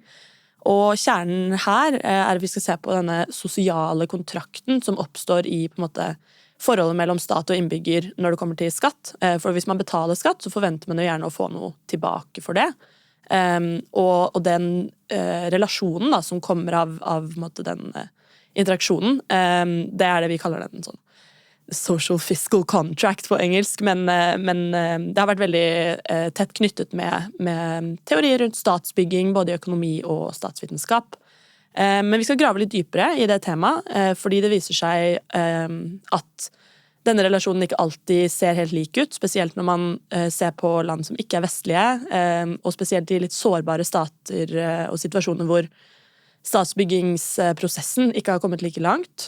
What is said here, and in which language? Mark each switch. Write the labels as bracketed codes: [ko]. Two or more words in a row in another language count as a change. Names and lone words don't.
[no] Og kjernen her at vi skal se på denne sosiale kontrakten som oppstår i på en måte, forholdet mellom stat og innbygger når det kommer til skatt. For hvis man betaler skatt, så forventer man jo gjerne å få noe tilbake for det. Og den relasjonen da, som kommer av på en måte, den interaksjonen, det det vi kaller den sånn [en] social fiscal contract [no] på engelsk, men det har vært veldig tett knyttet med teorier rundt statsbygging, både i økonomi og statsvitenskap. Men vi skal grave litt dypere i det temaet, fordi det viser seg at denne relasjonen ikke alltid ser helt lik ut, spesielt når man ser på land som ikke vestlige, og spesielt i litt sårbare stater og situasjoner hvor statsbyggingsprosessen ikke har kommet like langt.